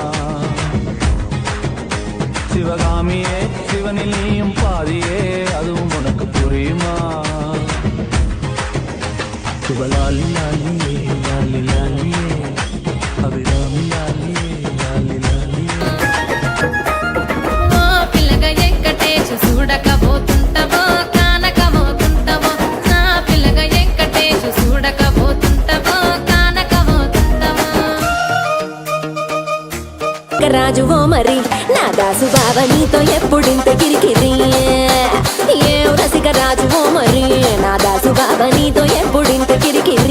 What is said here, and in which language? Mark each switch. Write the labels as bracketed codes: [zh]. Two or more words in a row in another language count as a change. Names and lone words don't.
[ta] சிவகாமியே சிவனில் நீயும் பாதியே அதுவும் உனக்கு புரியுமா சுபலாலி லாலியே லாலி லாலியே அபிராமி லாலியே லாலி லாலியே [te] పిల్లగా వెంకటేశ చూడకపోతుంటవో కానకమోతుంటవో నా పిల్లగా వెంకటేశ చూడకపోతుంటవో కానకమోతుంటవో రాజువో మరి నా దాసు బావ నీతో ఎప్పుడింత కిరికిరి ఏం రసిక రాజువో మరి నా దాసు బావ నీతో ఎప్పుడింత కిరికిరి